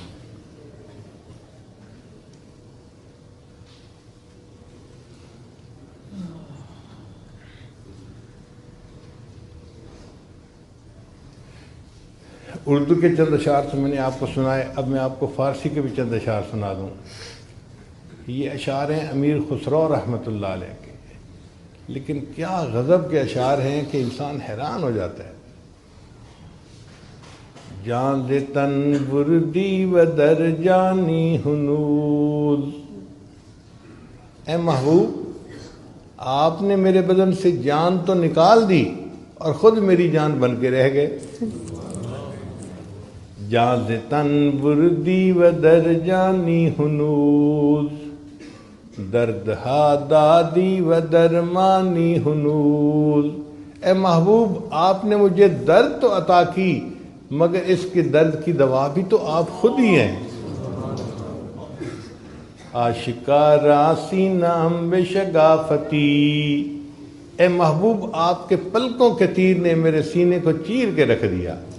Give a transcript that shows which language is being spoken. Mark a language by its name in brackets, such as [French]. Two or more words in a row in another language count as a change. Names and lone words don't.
[Urdu] اردو کے چند اشعار سے میں نے آپ کو سنائے، اب میں آپ کو فارسی کے بھی چند اشعار سنا دوں۔ یہ اشعار ہیں امیر خسرو [Arabic] رحمۃ اللہ علیہ [Urdu] کے، لیکن کیا غضب کے اشعار ہیں کہ انسان حیران ہو جاتا ہے۔ [Persian] جان ز تن بردی و در جانی ہنوز. [Urdu] اے محبوب آپ نے میرے بدن سے جان تو نکال دی اور خود میری جان بن کے رہ گئے. [Persian] جان ز تن بردی و در جانی ہنوز درد ہا دادی و درمانی ہنوز. [Urdu] اے محبوب آپ نے مجھے درد تو عطا کی مگر اس کے درد کی دوا بھی تو آپ خود ہی ہیں. [Persian] آشکارا سینام بے شگافتی. [Urdu] اے محبوب آپ کے پلکوں کے تیر نے میرے سینے کو چیر کے رکھ دیا.